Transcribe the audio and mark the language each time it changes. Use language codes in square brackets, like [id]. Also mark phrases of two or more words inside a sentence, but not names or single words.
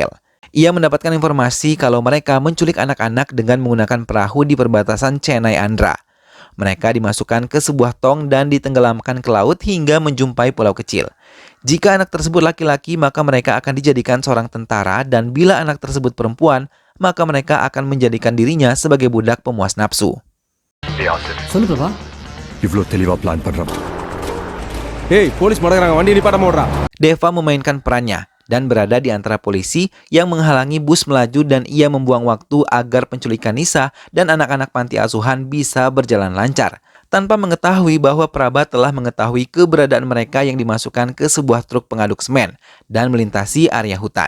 [id] Ia mendapatkan informasi kalau mereka menculik anak-anak dengan menggunakan perahu di perbatasan Chennai Andhra. Mereka dimasukkan ke sebuah tong dan ditenggelamkan ke laut hingga menjumpai pulau kecil. Jika anak tersebut laki-laki, maka mereka akan dijadikan seorang tentara, dan bila anak tersebut perempuan, maka mereka akan menjadikan dirinya sebagai budak pemuas nafsu. [ta] சொல்லு பிரபா. இவ்வளோ தெளிவாக பிளான் பண்ணுறோம். ஏய் போலீஸ் மடக்குறாங்க, வண்டி நிப்பாட்ட ஓடுறா. [id] Deva memainkan perannya dan berada di antara polisi yang menghalangi bus melaju, dan ia membuang waktu agar penculikan Nisa dan anak-anak panti asuhan bisa berjalan lancar, tanpa mengetahui bahwa Prabha telah mengetahui keberadaan mereka yang dimasukkan ke sebuah truk pengaduk semen dan melintasi area hutan.